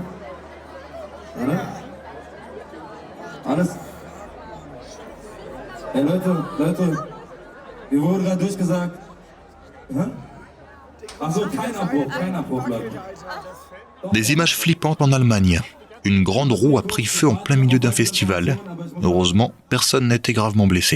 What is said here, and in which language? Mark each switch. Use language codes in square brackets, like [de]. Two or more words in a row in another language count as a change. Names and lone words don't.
[de] Oder? Alles. Hey Leute, wir wurden gerade durchgesagt. Hä? Ach so, kein Abbruch, Leute. [fr] Des images flippantes en Allemagne. Une grande roue a pris feu en plein milieu d'un festival. Heureusement, personne n'a été gravement blessé.